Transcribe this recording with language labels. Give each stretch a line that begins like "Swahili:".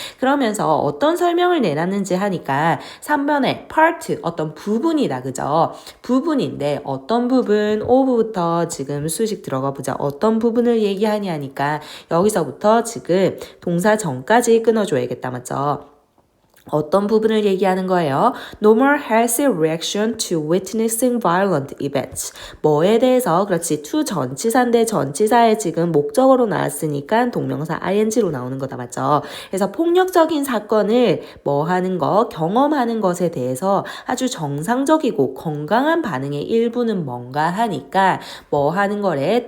Korean: 그러면서 어떤 설명을 내놨는지 하니까 3번에 part 어떤 부분이다. 그죠? 부분인데 어떤 부분 of부터 지금 수식 들어가 보자. 어떤 부분을 얘기하냐 하니까 여기서부터 지금 동사 전까지 끊어줘야겠다. 맞죠? 어떤 부분을 얘기하는 거예요?
English: Normal healthy reaction to witnessing violent events.
Korean: 뭐에 대해서? 그렇지. to 전치사인데 전치사에 지금 목적어로 나왔으니까 동명사 ing로 나오는 거다. 맞죠? 그래서 폭력적인 사건을 뭐 하는 거? 경험하는 것에 대해서 아주 정상적이고 건강한 반응의 일부는 뭔가 하니까 뭐 하는 거래?